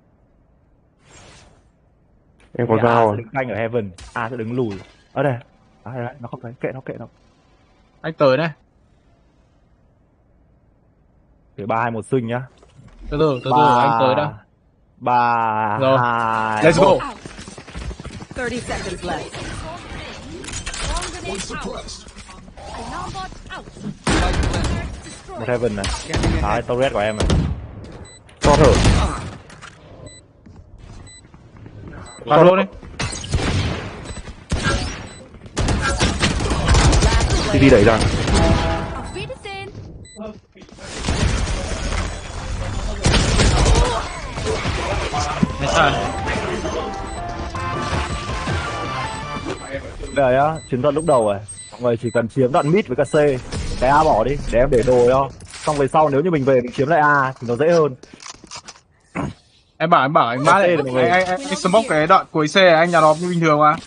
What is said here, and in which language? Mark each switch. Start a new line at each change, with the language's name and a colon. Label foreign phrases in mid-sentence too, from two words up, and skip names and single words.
Vietnamese: Em có A dao sẽ à? đứng canh ở heaven, A sẽ đứng lùi. Ở đây. Đấy, nó không thấy, kệ nó. Anh tới đây. Để 3 2 1 swing nhá. Từ từ anh tới đó. 3 Rồi. 2
English: Let's go.
Vietnamese: 1.
English: 30 seconds left. Bomb grenade out. Alarm bot out.
Vietnamese: Một heaven này. Scanning Đấy, ahead. turret của em này. Cho thở. Vào luôn đi. CD đẩy ra.
German: Auf Wiedersehen.
Thai: ไม่ใช่
Vietnamese: Đây á, chiến thuật lúc đầu rồi. Mọi người chỉ cần chiếm đoạn mid với cả C. Cái A bỏ đi, để em để đồ cho. Xong về sau nếu như mình về mình chiếm lại A thì nó dễ hơn. Em bảo anh mát Đây đấy. là mọi người. Anh smoke cái đoạn cuối xe anh nhà nó như bình thường mà.